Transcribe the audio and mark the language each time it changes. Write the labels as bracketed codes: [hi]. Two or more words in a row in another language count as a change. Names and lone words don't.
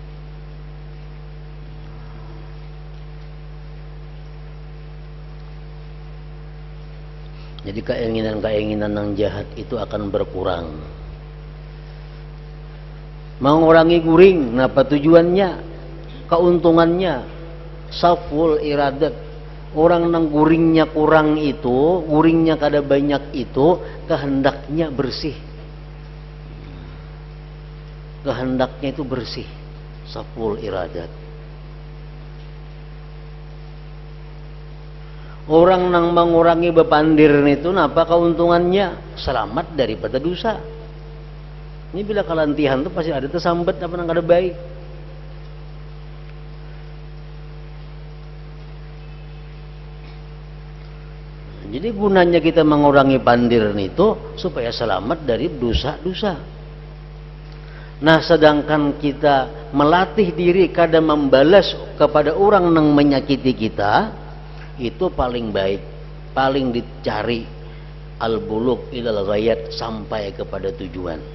[id] Jadi keinginan-keinginan yang jahat itu akan berkurang. Mengurangi guring, apa tujuannya? Keuntungannya [ar] saful iradat. [bjn] Orang nang guringnya kurang itu, guringnya kada banyak itu, kehendaknya bersih. [id] Kehendaknya itu bersih. [ar] Saful iradat. [bjn] Orang nang mengurangi bepandir itu, apa keuntungannya? [id] Selamat daripada dosa. [bjn] Ini bila kalantihan tuh pasti ada tersambat apa nang kada baik. [id] Jadi gunanya kita mengurangi pandir itu supaya selamat dari dosa-dosa. Nah, sedangkan kita melatih diri kada membalas kepada orang yang menyakiti kita, itu paling baik, paling dicari [ar] al-bulugh ilal ghayat, [id] sampai kepada tujuan.